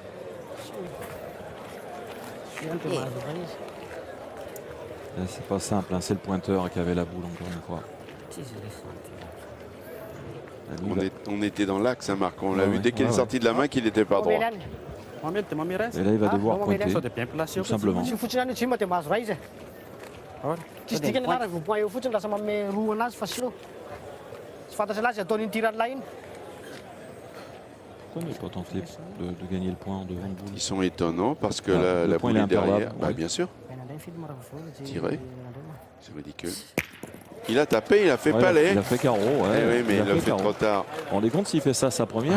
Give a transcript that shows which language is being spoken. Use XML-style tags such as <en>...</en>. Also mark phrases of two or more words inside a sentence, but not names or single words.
<fr>Là, c'est pas simple, hein, c'est le pointeur qui avait la boule encore une fois. Là, lui, On était dans l'axe, hein, Marc. On l'a Ouais, vu ouais. dès qu'il est Ouais, sorti de la main qu'il n'était pas droit. et là, il va devoir pointer, tout simplement.</fr> <mg>Si fotsiny any tsy ma dia mahazo ra izy. Tsisy dikany lara vao point eo fotsiny lasa manome roa anazy fa slow. Tsy fantatra anazy ataony tirany iny.</mg> <fr>Pourquoi il n'est pas tenté de gagner le point en devant de boule? Ils sont étonnants parce que Ah, le la point, boule il est est derrière. imperdable, Bah, ouais. bien sûr, Tiré. c'est ridicule. Il a tapé, il a fait Ouais, palais. il a fait carreau, ouais. Eh oui, mais il l'a fait carreau. trop tard. Vous vous rendez compte s'il fait ça sa première?</fr>